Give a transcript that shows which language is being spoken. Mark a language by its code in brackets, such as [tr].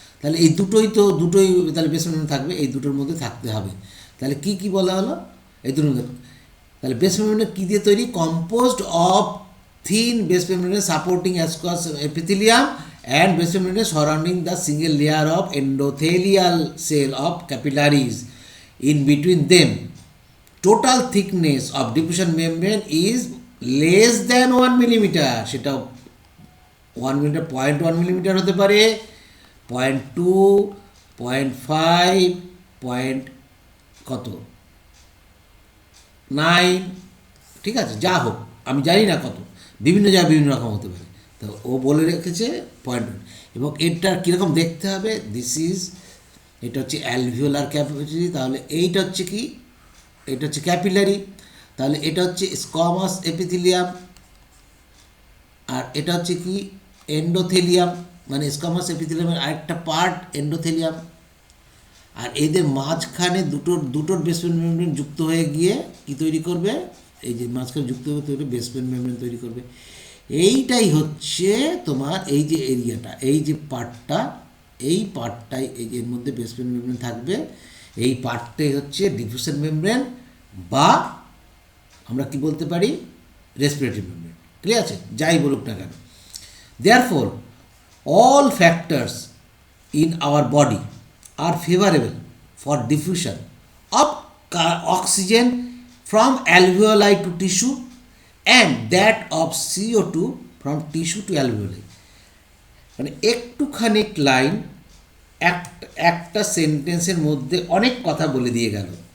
[bn] তাহলে এই দুটোই তাহলে বেসমেন্ট মেমব্রেন থাকবে, এই দুটোর মধ্যে থাকতে হবে। তাহলে কি বলা হলো, এই দুটোর মধ্যে। তাহলে বেসমেন্ট মেমব্রেন কী দিয়ে তৈরি, [en] Composed of thin basement membrane supporting squamous epithelium and basement membrane surrounding the single layer of endothelial cell of capillaries. In between them, total thickness of diffusion membrane is less than 1 millimeter, সেটাও [bn] 1 millimetre 0.1 millimetre হতে পারে, 0.2, 0.5, point কত 9, ঠিক আছে, যা হোক আমি জানি না কত, বিভিন্ন জায়গায় বিভিন্ন রকম হতে পারে। তো ও বলে রেখেছে 0.1, এবং এটা কীরকম দেখতে হবে, এটা হচ্ছে অ্যালভিওলার ক্যাপাসিটি, তাহলে এইটা হচ্ছে কি, এটা হচ্ছে ক্যাপিলারি, তাহলে এটা হচ্ছে স্কোয়ামাস এপিথেলিয়াম, আর এটা হচ্ছে কি এন্ডোথেলিয়াম, মানে স্কোয়ামাস এপিথেলিয়ামের আরেকটা পার্ট এন্ডোথেলিয়াম। আর এদের মাঝখানে দুটোর বেসমেন্ট মেমব্রেন যুক্ত হয়ে গিয়ে কি তৈরি করবে, এই যে মাঝখানে যুক্ত হয়ে তৈরি বেসমেন্ট মেমব্রেন তৈরি করবে। এইটাই হচ্ছে তোমার এই যে এরিয়াটা, এই যে পার্টটা, এই পার্টটাই এই যে এর মধ্যে বেসমেন্ট মেমব্রেন থাকবে, এই পার্টটাই হচ্ছে ডিফিউশন মেমব্রেন, বা আমরা কি বলতে পারি রেসপিরেটরি মেমব্রেন। ক্লিয়ার আছে, যাই বলুক না কেন। [en] Therefore, all factors in our body are favorable for diffusion of oxygen from alveoli to tissue and that of CO2 from tissue to alveoli. [bn] মানে একটুখানি লাইন একটা সেন্টেন্সের মধ্যে অনেক কথা বলে দিয়ে গেল।